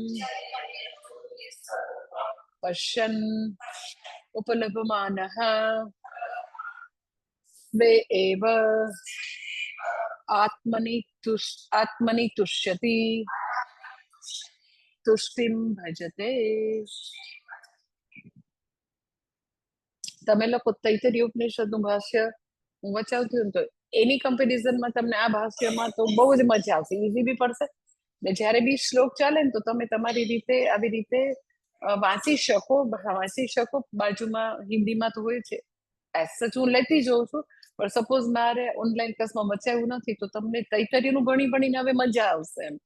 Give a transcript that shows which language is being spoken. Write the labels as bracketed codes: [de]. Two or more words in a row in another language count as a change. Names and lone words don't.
[sa] पश्यन् उपलभमानः स्वे एव आत्मनि तुष्यति तुष्टिम भजते. [gu] તમે લોકો તૈતરીય ઉપનિષદનું ભાષ્ય હું વચાવતી હોય ને તો એની કમ્પેરિઝનમાં તમને આ ભાષ્યમાં તો બહુ જ મજા આવશે, ઈઝી બી પડશે ને જ્યારે બી શ્લોક ચાલે ને તો તમે તમારી રીતે આવી રીતે વાંચી શકો. બાજુમાં હિન્દીમાં તો હોય છે, [en] as such [gu] હું લેતી જોઉં છું, પણ સપોઝ મારે ઓનલાઈન ક્લાસમાં વચાવ્યું નથી તો તમને તૈતરીયનું ભણી ભણીને હવે મજા આવશે એમ.